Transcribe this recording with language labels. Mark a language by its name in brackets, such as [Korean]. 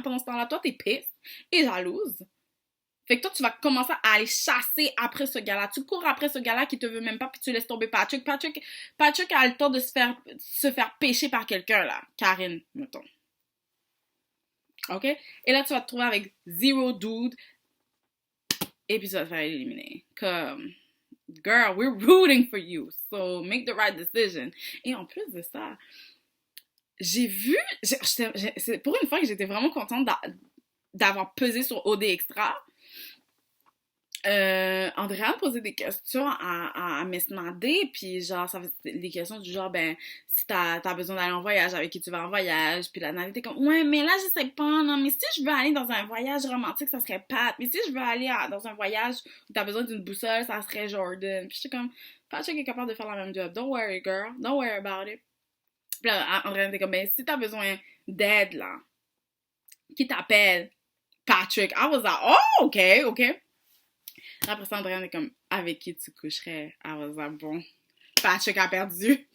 [French] Pendant ce temps-là, toi, t'es pisse et jalouse. Fait que toi, tu vas commencer à aller chasser après ce gars-là. Tu cours après ce gars-là qui te veut même pas, puis tu laisses tomber Patrick. Patrick a le temps de se faire pêcher par quelqu'un, là. Karine, mettons. OK? Et là, tu vas te trouver avec [English] zero dude, [French] et puis tu vas te faire éliminer. Comme... [English] Girl, we're rooting for you, so make the right decision. [French] Et en plus de ça, j'ai vu, c'est pour une fois que j'étais vraiment contente d'avoir pesé sur OD Extra. Andrea a posé des questions à Miss Nadé, puis genre, ça fait des questions du genre, ben, si t'as besoin d'aller en voyage, avec qui tu vas en voyage, puis la Nadé était comme, ouais, mais là, je sais pas, non, mais si je veux aller dans un voyage romantique, ça serait Pat, mais si je veux aller dans un voyage où t'as besoin d'une boussole, ça serait Jordan, puis j'étais comme, Patrick est capable de faire la même job, [English] don't worry, girl, don't worry about it. [French] Puis là, Andrea était comme, ben, si t'as besoin d'aide, là, qui t'appelle Patrick, [English] I was like, oh, ok. [French] Après ça, Andréane est comme, avec qui tu coucherais? [English] I was like, [French] bon, Patrick a perdu.